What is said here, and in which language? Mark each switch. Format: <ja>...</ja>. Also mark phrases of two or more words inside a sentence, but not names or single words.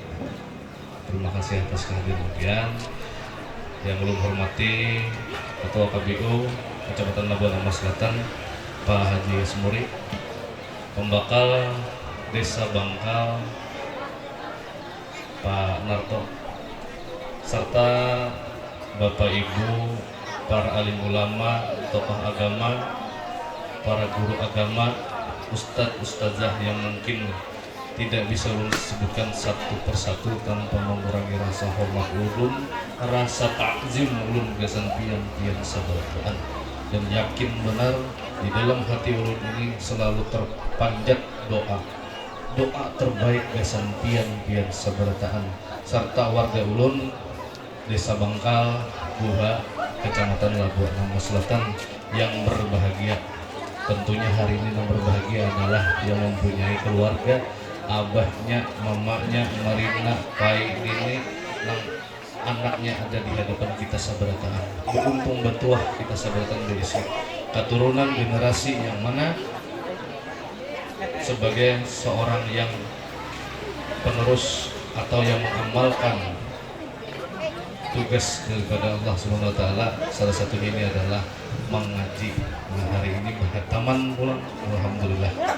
<id>Terima kasih atas kehadiran kalian. Yang ulun hormati Ketua KBU Kecamatan Labuan Amas Selatan Pak Haji Semuri, Pembakal Desa Bangkal Pak Narto, serta Bapak Ibu, para alim ulama, tokoh agama, para guru agama, ustadz-ustadzah yang mungkin tidak bisa ulun sebutkan satu persatu tanpa mengurangi rasa hormat ulun, rasa takzim ulun</id> <bjn>gasan pian sabarataan,</bjn> <id>dan yakin benar di dalam hati ulun ini selalu terpanjat doa terbaik</id> <bjn>gasan pian sabarataan,</bjn> <id>serta warga ulun Desa Bangkal, Buha, Kecamatan Labuan Amas Selatan yang berbahagia. Tentunya hari ini yang berbahagia adalah yang mempunyai keluarga, abahnya, mamanya, Marina, Pai, Nini, nang anaknya ada di hadapan kita sabarataan. Beruntung betuah kita sabarataan diisi keturunan generasi yang mana sebagai seorang yang penerus atau yang mengamalkan tugas daripada Allah</id> <ar>سبحانه وتعالى,</ar> <id>salah satu ini adalah mengaji. Nah, hari ini berhataman pulang, alhamdulillah.</id>